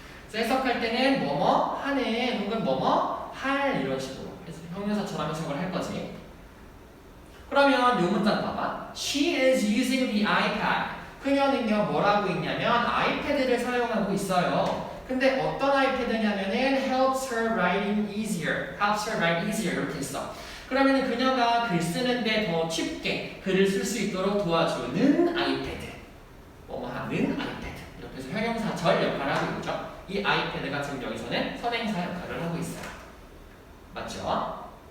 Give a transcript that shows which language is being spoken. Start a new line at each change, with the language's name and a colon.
Korean: 그래서 해석할 때는 뭐뭐 하는 혹은 뭐뭐 할 이런 식으로 해서 형용사처럼 해석을 할 거지. 그러면 이 문장 봐봐.
English: She is using the iPad.
Korean: 그녀는요 뭐라고 있냐면 아이패드를 사용하고 있어요. 근데 어떤 아이패드냐면은
English: helps her writing easier. helps her write easier
Korean: 이렇게 있어. 그러면 그녀가 글 쓰는데 더 쉽게 글을 쓸 수 있도록 도와주는 아이패드. 뭐뭐 하는 아이패드. 이렇게 해서 형용사 절 역할을 하고 있죠. 이 아이패드가 지금 여기서는 선행사 역할을 하고 있어요. 맞죠?